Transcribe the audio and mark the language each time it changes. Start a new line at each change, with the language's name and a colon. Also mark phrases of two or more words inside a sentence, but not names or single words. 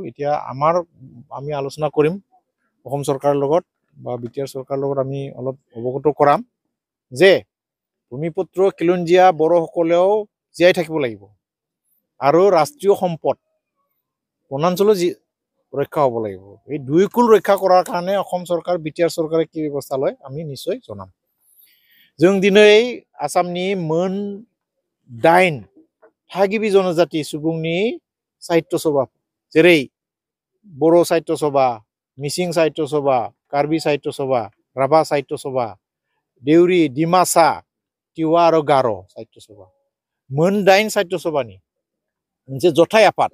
Assamese: এতিয়া আমি আলোচনা কৰিম অসম চৰকাৰৰ লগত বা বিটিআৰ চৰকাৰৰ লগত আমি অলপ অৱগত কৰাম যে ভূমিপুত্ৰ খিলঞ্জীয়া বড়োসকলেও জীয়াই থাকিব লাগিব আৰু ৰাষ্ট্ৰীয় সম্পদ বনাঞ্চলো ৰক্ষা হ'ব লাগিব। এই দুই কুল ৰক্ষা কৰাৰ কাৰণে অসম চৰকাৰ বিটিআৰ চৰকাৰে কি ব্যৱস্থা লয় আমি নিশ্চয় জনাম।
Bodo: जों दिनै आसामनि मोन 8 थागिबि जनजाति सुबुंनि साहित्य सभा जेरै बर' साहित्य सभा, मिसिं साहित्य सभा, कार्बि साहित्य सभा, राभा साहित्य सभा, देउरी, डिमासा, तिवा आरो गार' साहित्य सभा मोन 8 साहित्य सभानि मोनसे जथाय आफाद।